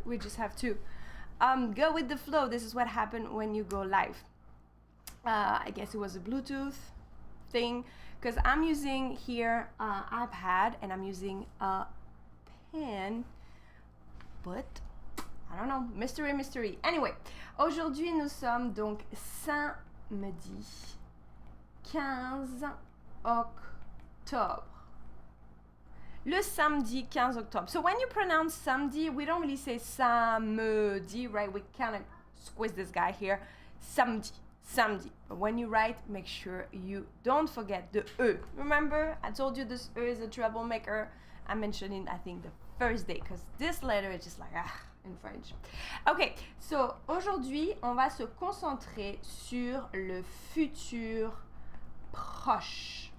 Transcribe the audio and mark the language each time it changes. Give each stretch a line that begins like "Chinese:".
English: We just have to go with the flow. This is what happened when you go live. I guess it was a Bluetooth thing because I'm using here iPad and I'm using a pen, but I don't know, mystery.
French: Anyway, aujourd'hui nous sommes donc samedi 15 octobre. Le samedi 15 octobre.
English: So when you pronounce samedi, we don't really say samedi, right? We kind of squeeze this guy here. Samedi. But when you write, make sure you don't forget the E. Remember, I told you this E is a troublemaker. I mentioned it, I think, the first day, because this letter is just like, in French. Okay, so
French: aujourd'hui, on va se concentrer sur le futur proche.